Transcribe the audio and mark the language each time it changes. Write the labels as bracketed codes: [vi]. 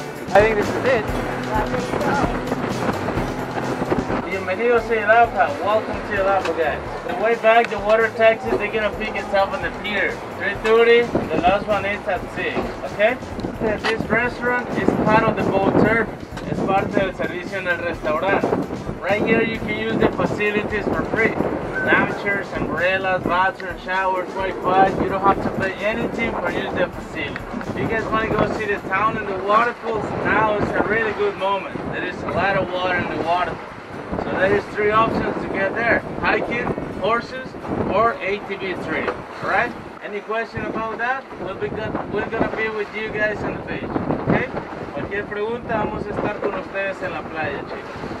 [en] I think this is it. [es] Bienvenidos [en] to Yelapa. Welcome to Yelapa, guys. The way back, the water taxis, they're gonna pick us up on the pier. 3:30, the last one is at 6, okay? This restaurant is part of the boat service. [es] Es parte del servicio en el restaurante. [en] Right here, you can use the facilities for free. Lounge chairs, umbrellas, bathrooms, showers, Wi-Fi. You don't have to pay anything for use the facility. If you guys want to go see the town and the waterfalls, now is a really good moment. There is a lot of water in the waterfall. So there is 3 options to get there. Hiking, horses, or ATV trip. Alright? Any question about that? We're gonna be with you guys on the beach. Okay? [es] Cualquier pregunta, vamos a estar con ustedes en la playa, chicos.